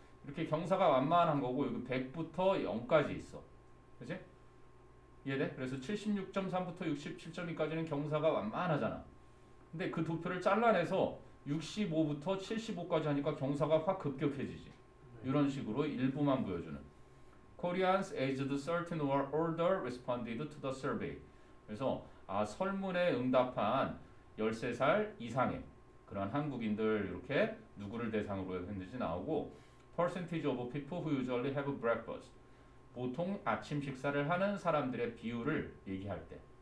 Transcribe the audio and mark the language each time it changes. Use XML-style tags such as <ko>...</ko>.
<ko>이렇게 경사가 완만한 거고 여기 100부터 0까지 있어. 그치? 이해돼? 그래서 76.3부터 67.2까지는 경사가 완만하잖아. 근데 그 도표를 잘라내서 65부터 75까지 하니까 경사가 확 급격해지지. 이런 식으로 일부만 보여주는.</ko> <en>Koreans aged certain or older responded to the survey.</en> <ko>그래서 설문에 응답한 13살 이상의 그런 한국인들 이렇게 누구를 대상으로 했는지 나오고</ko> <en>percentage of people who usually have breakfast.</en> <ko>보통 아침 식사를 하는 사람들의 비율을 얘기할 때.</ko>